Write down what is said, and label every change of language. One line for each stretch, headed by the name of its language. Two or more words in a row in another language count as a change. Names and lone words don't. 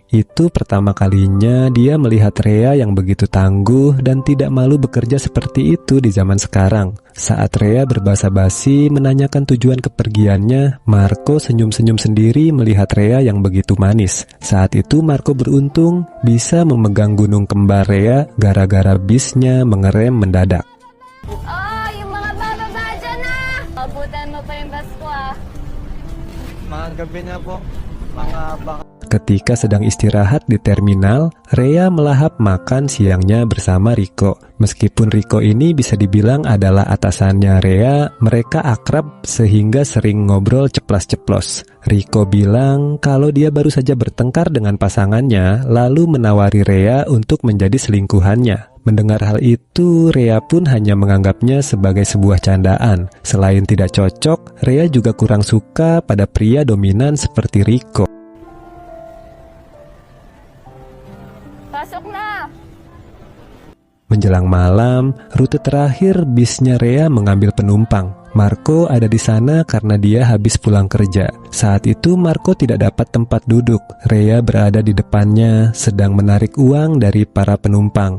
Indonesian: Itu pertama kalinya dia melihat Rea yang begitu tangguh dan tidak malu bekerja seperti itu di zaman sekarang. Saat Rea berbasa-basi menanyakan tujuan kepergiannya, Marco senyum-senyum sendiri melihat Rea yang begitu manis. Saat itu Marco beruntung bisa memegang gunung kembar Rea gara-gara bisnya mengerem mendadak.
Filipino: Oh, yung mga bababa dyan na! Abutan mo pa yung bus ko ah. Mga gabi na po, mga baka.
Indonesian: Ketika sedang istirahat di terminal, Rea melahap makan siangnya bersama Rico. Meskipun Rico ini bisa dibilang adalah atasannya Rea, mereka akrab sehingga sering ngobrol ceplas-ceplos. Rico bilang kalau dia baru saja bertengkar dengan pasangannya, lalu menawari Rea untuk menjadi selingkuhannya. Mendengar hal itu, Rea pun hanya menganggapnya sebagai sebuah candaan. Selain tidak cocok, Rea juga kurang suka pada pria dominan seperti Rico.
Filipino: Pasok na!
Indonesian: Menjelang malam, rute terakhir bisnya Rea mengambil penumpang. Marco ada di sana karena dia habis pulang kerja. Saat itu Marco tidak dapat tempat duduk. Rea berada di depannya, sedang menarik uang dari para penumpang.